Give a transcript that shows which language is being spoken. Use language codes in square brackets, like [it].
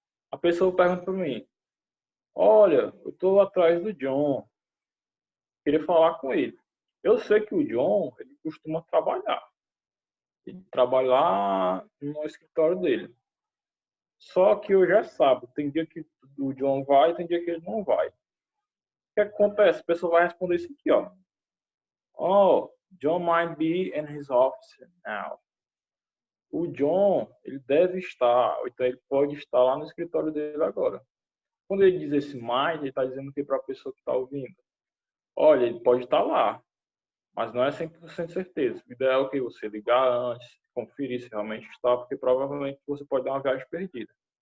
[pt] A pessoa pergunta para mim, olha, eu estou atrás do John, queria falar com ele. Eu sei que o John, ele costuma trabalhar. Ele trabalha lá no escritório dele. Só que eu já sabe, tem dia que o John vai, tem dia que ele não vai. O que acontece? A pessoa vai responder isso aqui, ó. [en] Oh, John might be in his office now. [pt] O John, ele deve estar, ou então ele pode estar lá no escritório dele agora. Quando ele diz esse might, ele está dizendo que para a pessoa que está ouvindo, olha, ele pode estar lá, mas não é 100% certeza. O ideal é que você ligar antes, conferir se realmente está, porque provavelmente você pode dar uma viagem perdida.